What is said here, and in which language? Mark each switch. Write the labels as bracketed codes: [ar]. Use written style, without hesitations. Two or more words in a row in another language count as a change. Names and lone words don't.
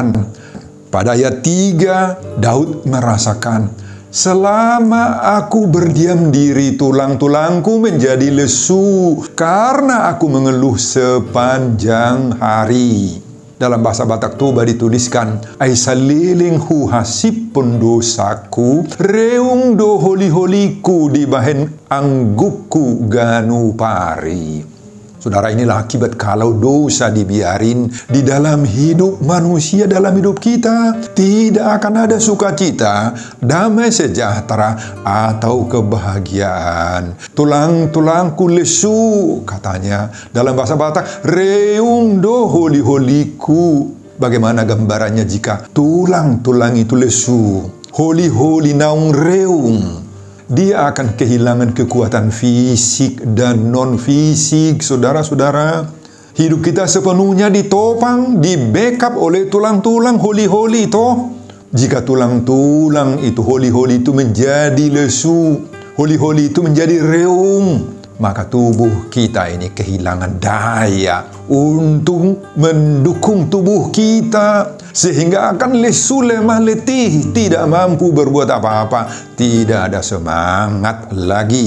[id] Pada ayat 3, Daud merasakan, selama aku berdiam diri, tulang-tulangku menjadi lesu karena aku mengeluh sepanjang hari. Dalam bahasa Batak Toba dituliskan, [bbc] ai saliling hu hasipun dosaku, reung do holi-holiku di bahen anggukku ganu pari. [id] Saudara, inilah akibat kalau dosa dibiarin di dalam hidup manusia, dalam hidup kita. Tidak akan ada sukacita, damai sejahtera, atau kebahagiaan. Tulang-tulangku lesu, katanya. Dalam bahasa Batak, [bbc] reung do holi-holiku. [id] Bagaimana gambarannya jika tulang-tulang itu lesu? [bbc] Holi-holi naung reung. [id] Dia akan kehilangan kekuatan fisik dan non-fisik, saudara-saudara. Hidup kita sepenuhnya ditopang, di-backup oleh tulang-tulang holi-holi toh. Jika tulang-tulang itu holi-holi itu menjadi lesu, holi-holi itu menjadi reung, maka tubuh kita ini kehilangan daya untuk mendukung tubuh kita, sehingga akan lesu, lemah, letih, tidak mampu berbuat apa-apa, tidak ada semangat lagi.